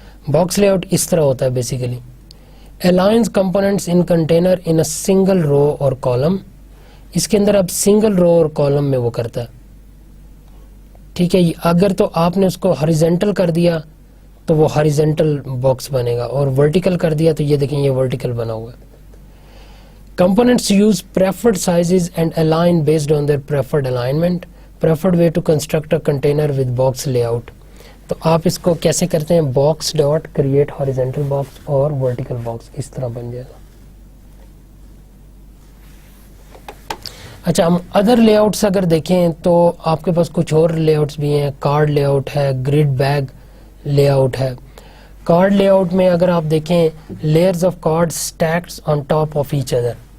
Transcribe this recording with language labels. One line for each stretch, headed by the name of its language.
Urdu: Box lay out اس طرح ہوتا ہے basically,
English: Aligns components in container in a single row اور column.
Urdu: اس کے اندر اب سنگل رو اور کالم میں وہ کرتا ہے. ٹھیک ہے, اگر تو آپ نے اس کو ہاریزونٹل کر دیا تو وہ ہاریزونٹل باکس بنے گا, اور ورٹیکل کر دیا تو یہ دیکھیں یہ ورٹیکل بنا ہوا ہے.
English: Components use preferred sizes and align based on their preferred alignment. Preferred way to construct a container with box layout.
Urdu: تو آپ اس کو کیسے کرتے ہیں, box dot create horizontal box اور ورٹیکل باکس, اس طرح بن جائے گا. اچھا, ہم ادر لے آؤٹس اگر دیکھیں تو آپ کے پاس کچھ اور لے آؤٹس بھی ہیں. کارڈ لے آؤٹ ہے, گریڈ بیگ لے آؤٹ ہے. کارڈ لے آؤٹ میں اگر آپ دیکھیں,
English: Layers of card stacked on top of each other.